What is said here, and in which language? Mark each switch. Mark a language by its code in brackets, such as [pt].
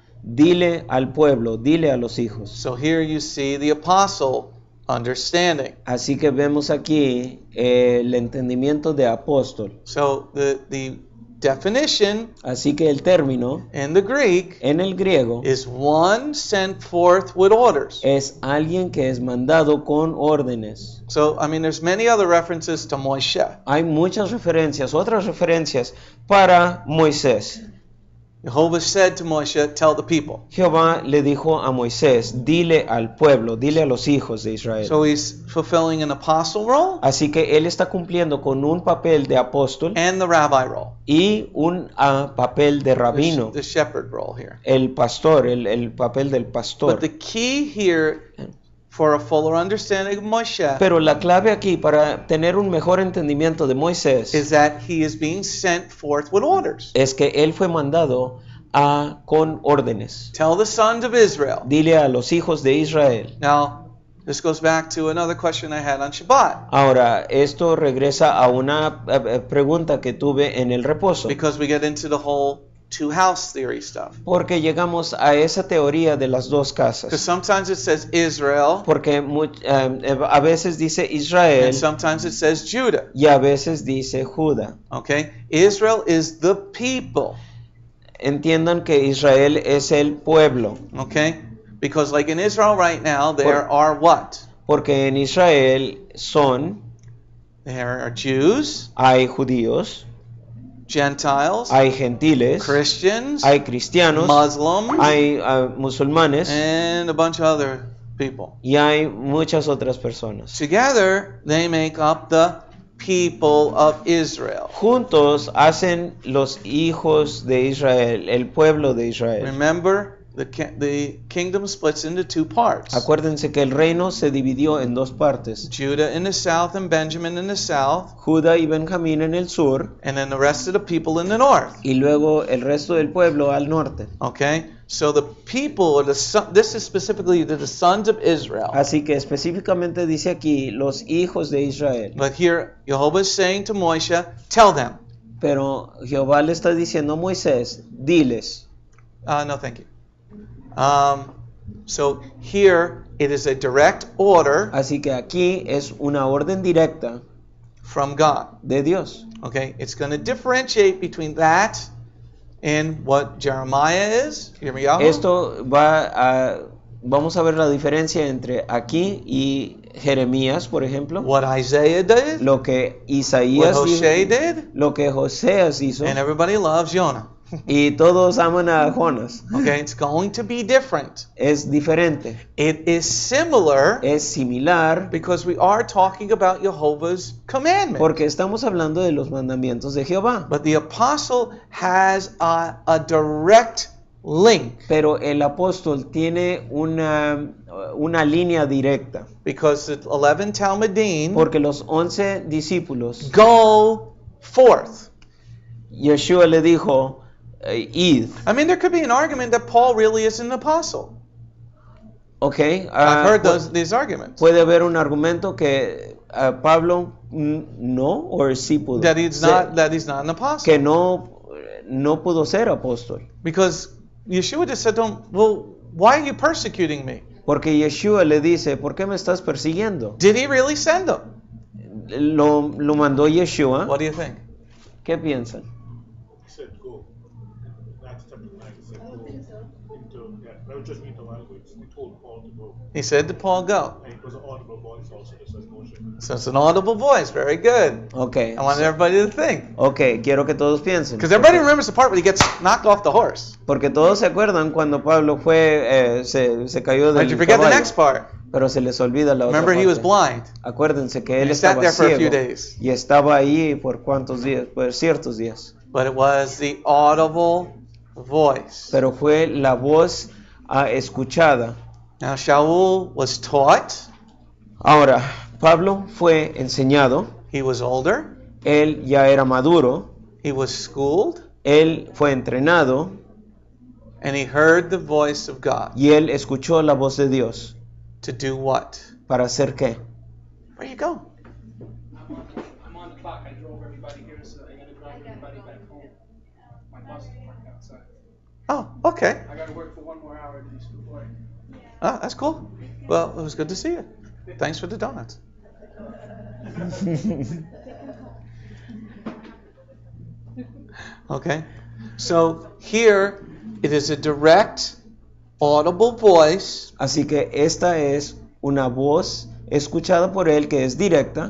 [es] dile al pueblo, dile a los hijos. [en] So here you see the apostle understanding. [es] Así que vemos aquí el entendimiento de apóstol. [en] So the definition [es] Así que el término [en] in the Greek [es] en el griego [en] is one sent forth with orders. [es] es alguien que es mandado con órdenes. [en] So, I mean, there's many other references to Moshe. [es] Hay muchas referencias, otras referencias para Moisés. [en] Jehovah said to Moshe, tell the people. [es] Jehová le dijo a Moisés, dile al pueblo, dile a los hijos de Israel. [en] So he's fulfilling an apostle role [es] Así que él está cumpliendo con un papel de apóstol [en] and the rabbi role. [es] y un papel de rabino, [en] The shepherd role here. [es] el pastor, el papel del [en] But [es] pastor. [en] the key here for a fuller understanding of Moshe [es] Pero la clave aquí para tener un mejor entendimiento de Moisés [en] is that he is being sent forth with orders. [es] es que él fue mandado con órdenes. [en] Tell the sons of Israel. [es] Dile a los hijos de Israel. [en] Now, this goes back to another question I had on Shabbat. [es] Ahora, esto regresa a una pregunta que tuve en el reposo. [en] Because we get into the whole two house theory stuff. [es] Porque llegamos a esa teoría de las dos [en] Because [es] casas. [en] sometimes it says Israel [es] Porque a veces dice Israel [en] and sometimes it says Judah. [es] y a veces dice Judá. [en] Okay? Israel is the people. [es] Entiendan que Israel es el pueblo. [en] Okay? Because like in Israel right now, there are what? [es] Porque en Israel [en] There are Jews, [es] hay judíos, [en] Gentiles, [es] hay gentiles, [en] Christians, [es] hay cristianos, [en] Muslims, [es] hay musulmanes [en] and a bunch of other people. [es] y hay muchas otras personas. [en] Together, they make up the people of Israel. [es] Juntos hacen los hijos de Israel, el pueblo de Israel. [en] Remember, the kingdom splits into two parts. [es] Acuérdense que el reino se dividió en dos partes. [en] Judah in the south and Benjamin in the south, [es] Judá y Benjamín en el sur [en] and then the rest of the people in the north. [es] y luego el resto del pueblo al norte. [en] Okay? So the people, this is specifically the sons of Israel. [es] Así que específicamente dice aquí los hijos de Israel. [en] But here, Jehovah is saying to Moshe, tell them. [es] Pero Jehová le está diciendo a Moisés, diles. [en] No, thank you. So here, it is a direct order [es] Así que aquí es una orden directa [en] from God. [es] de Dios. [en] Okay? It's going to differentiate between that and what Jeremiah is. [he] Yirmiyahu. [es] Esto vamos a ver la diferencia entre aquí y Jeremías, por ejemplo, [en] What Isaiah did, [es] lo que [en] what [es] Isaías [en] Hosea [es] hizo, [en] did, [es] lo que Joseas hizo, [en] and everybody loves Jonah. [es] y todos aman a Jonas. [en] Okay? It's going to be different. [es] Es diferente, [en] It is similar [es] es similar, [en] because we are talking about Jehovah's commandment. [es] porque estamos hablando de los mandamientos de Jehová. [en] But the apostle has a direct link [es] Pero el apóstol tiene una línea directa, [en] because the 11 Talmudim [es] porque los 11 discípulos, [en] go forth. [es] Yeshua le dijo, id. [en] I mean, there could be an argument that Paul really is an apostle. Okay, I've heard these arguments. [es] puede haber un argumento que Pablo no, o sí pudo, [en] That he's not an apostle. [es] que no pudo ser apóstol. [en] Because Yeshua just said to him, well, why are you persecuting me? [es] Porque Yeshua le dice, ¿por qué me estás persiguiendo? [en] Did he really send him? [es] Lo mandó Yeshua. [en] What do you think? [es] ¿Qué piensan? [en] He said go. Acts chapter 9, he said I don't think so. I would just read the language. He told Paul to go. He said to Paul, go. And it was an audible voice also that says Moshe. So it's an audible voice. Very good. Okay. I want everybody to think. [es] Okay, quiero que todos piensen. [en] Because everybody remembers the part where he gets knocked off the horse. [es] Porque todos se acuerdan cuando Pablo se cayó del [en] Did you forget the [es] caballo, [en] next part? [es] pero se les olvida la otra [en] Remember, he was [es] parte. [en] blind. [es] Acuérdense que él [en] He sat [es] estaba [en] there for a few [es] ciego [en] days. [es] y estaba ahí por cuántos días, por ciertos días. [en] But it was the audible voice. [es] Pero fue la voz escuchada. [en] Now, Shaul was taught. [es] Ahora, Pablo fue enseñado, [en] He was older. [es] él ya era maduro, [en] He was schooled. [es] él fue entrenado [en] And he heard the voice of God. [es] y él escuchó la voz de Dios. [en] To do what? [es] ¿Para hacer qué? [en] Where you go? I'm on the clock. I drove everybody here, so I gotta drive everybody back home. My bus is parked outside. Oh, okay. I gotta work for 1 more hour to do school work. Oh, that's cool. Well, it was good to see you. Thanks for the donuts. Okay, so here it is a direct, audible voice [es] Así que esta es una voz escuchada por él que es directa,